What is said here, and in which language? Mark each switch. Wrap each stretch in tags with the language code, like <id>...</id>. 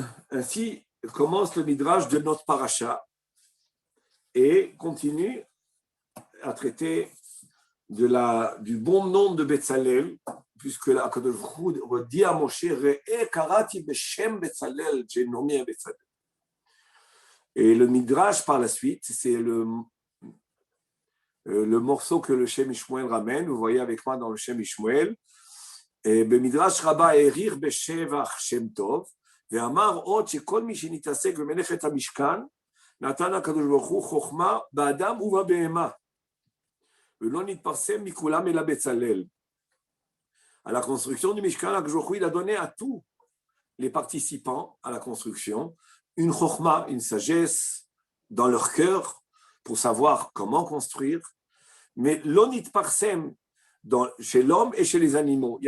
<fr>Ainsi commence le midrash de notre paracha et continue à traiter du bon nom de Betzalel, puisque la Akadosh Baruch Hu dit à Moshe,</fr> <he>Re'e karati beshem Betzalel,</he> <fr>j'ai nommé Betzalel. Et le midrash par la suite, c'est le morceau que le Shem Ishmuel ramène. Vous voyez avec moi dans le Shem Ishmuel. Et le midrash Rabbah Erir Beshevach Shem Tov.</fr> <he>ואמר עוד שכל מי שנתעסק במלאכת המשכן, נתן הקדוש ברוך הוא חוכמה באדם ובבהמה, ולא נתפרסם מכולם אלא בצלאל.</he> <fr>À la construction du Mishkan, הקדוש ברוך הוא, il a donné à tous les participants à la construction une chokhma, une sagesse dans leur cœur pour savoir comment construire, mais l'onit parsem chez l'homme et chez les animaux.</fr>